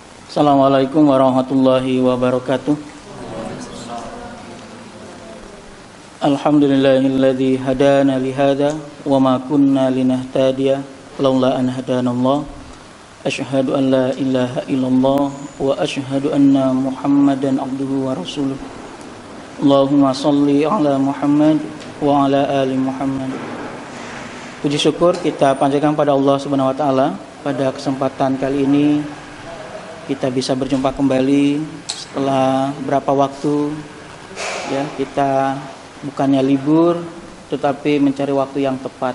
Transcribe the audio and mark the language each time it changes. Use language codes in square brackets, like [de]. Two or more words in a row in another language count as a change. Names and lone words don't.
[ar] السلام عليكم ورحمة الله وبركاته. الحمد لله الذي هدانا لهذا وما كنا لنهتدي لولا أن هدانا الله. أشهد أن لا إله إلا الله وأشهد أن محمدا عبده ورسوله. اللهم صل على محمد وعلى آل محمد. [id] Puji syukur kita panjatkan pada Allah [ar] سبحانه وتعالى. [id] Pada kesempatan kali ini kita bisa berjumpa kembali setelah berapa waktu ya, kita bukannya libur tetapi mencari waktu yang tepat.